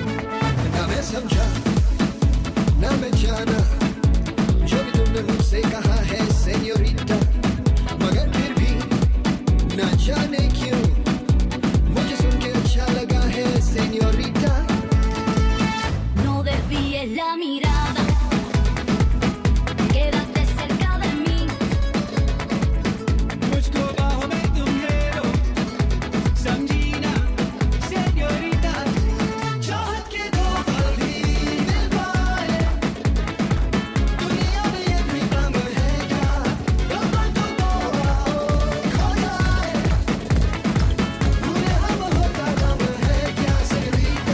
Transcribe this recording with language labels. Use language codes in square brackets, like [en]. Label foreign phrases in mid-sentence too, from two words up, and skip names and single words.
[hi] न मैं समझा, न मैं जाना, मुझसे कहा है सेन्योरिटा, मगर फिर भी न जाने क्यों मुझे सुन के अच्छा लगा है सेन्योरिटा. [es] No desvíes la mirada, quédate cerca de mí. [hi] मुझको बाहों में तुम ले लो, समझी ना सेन्योरिटा. चाहत के दो पल भी मिल पाए, दुनिया में ये भी गम है क्या, गम तो खो जाए, भूले हम होता गम है क्या सेन्योरिटा.